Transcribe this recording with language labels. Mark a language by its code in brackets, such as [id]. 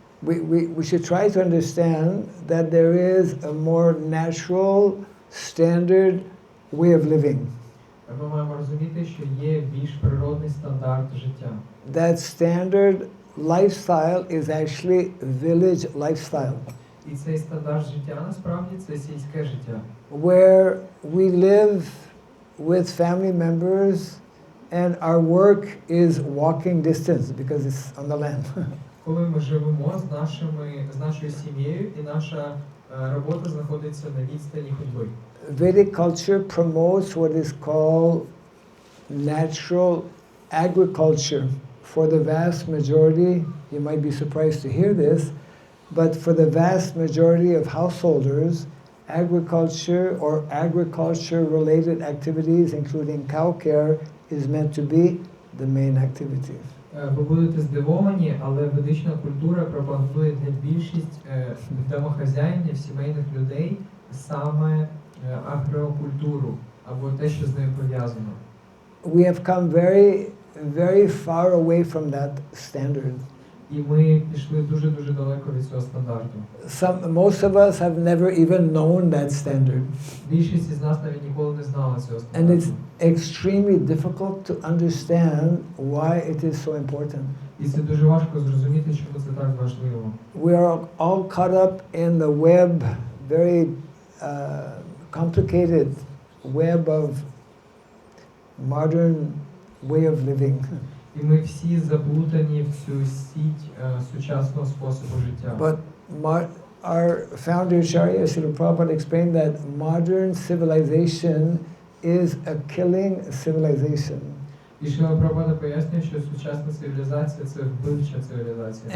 [en] We should try to understand that there is a more natural, standard way of living. [uk] Ми маємо розуміти, що є більш природний стандарт життя. [en] That standard lifestyle is actually village lifestyle. [uk] І цей стандарт життя насправді це сільське життя. [en] Where we live with family members and our work is walking distance because it's on the land. [uk] Коли ми живемо з нашою сім'єю і наша робота знаходиться на відстані ходьби. [en] Vedic culture promotes what is called natural agriculture. For the vast majority, you might be surprised to hear this, but for the vast majority of householders, agriculture or agriculture-related activities, including cow care, is meant to be the main activity. [uk] Ви будете здивовані, але ведична культура пропагує для більшість домохазяїнів, сімейних людей саме агрокультуру або те, що з нею пов'язано. [en] We have come very, very far away from that standard. [uk] І ми пішли дуже-дуже далеко від цього стандарту. [en] Most of us have never even known that standard. [uk] Більшість із нас навіть ніколи не знала цього [en] And it's [uk] стандарту. [en] extremely difficult to understand why it is so important. [uk] І це дуже важко зрозуміти, чому це так важливо. [en] We are all caught up in the web, very complicated web of modern way of living. [uk] І ми всі заплутані в цю сіть сучасного способу життя. [en] But our founder Acharya Srila Prabhupada explained that modern civilization is a killing civilization. [uk] І Шріла Прабхупада пояснює, що сучасна цивілізація це вбивча цивілізація.